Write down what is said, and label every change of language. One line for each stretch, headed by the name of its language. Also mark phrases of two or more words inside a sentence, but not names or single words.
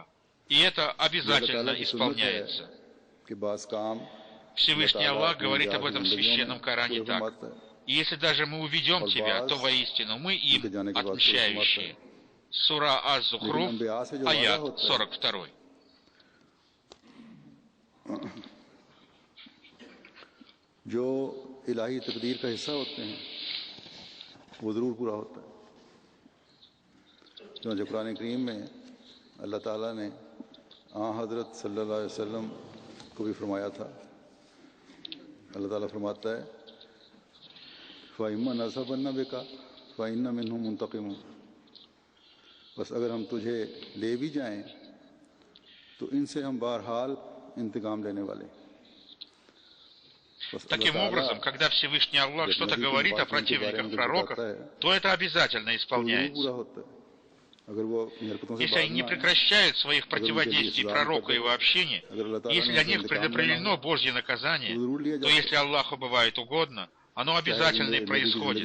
Russian: И это обязательно исполняется. Всевышний Аллах говорит об этом в Священном Коране так. И если даже мы уведем тебя, то воистину мы им отмщающие. Сура Аз-Зухруф, аят 42.
Urdu: جو الٰہی تقدیر کا حصہ ہوتے ہیں وہ ضرور پورا ہوتا ہے. جو قرآن کریم میں اللہ تعالیٰ نے حضرت
Arabic: صلی اللہ علیہ وسلم
Urdu: کو بھی فرمایا تھا. اللہ تعالیٰ فرماتا ہے
Arabic: فإما نذهبن بك فإنا منهم منتقمون,
Urdu: بس اگر ہم تجھے لے بھی جائیں تو ان سے ہم بہرحال انتقام لینے والے.
Russian: Таким образом, когда Всевышний Аллах что-то говорит о противниках пророков, то это обязательно исполняется. Если они не прекращают своих противодействий пророку и его общине, если для них предопределено Божье наказание, то если Аллаху бывает угодно, оно обязательно и происходит.